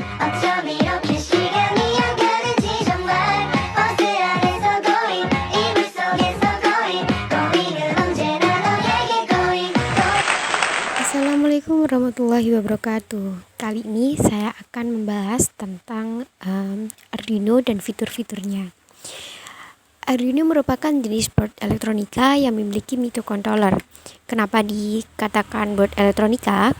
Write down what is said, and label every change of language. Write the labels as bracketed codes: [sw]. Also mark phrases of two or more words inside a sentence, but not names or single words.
[ko] 어쩜 이렇게 시간이 안 가는지 정말 버스 안에서 going 이불 속에서 going 언제나 너에게 going. [ar] السلام عليكم ورحمة الله وبركاته. [id] Kali ini saya akan membahas tentang Arduino dan fitur-fiturnya. Arduino merupakan jenis board elektronika yang memiliki microcontroller. Kenapa dikatakan board elektronika?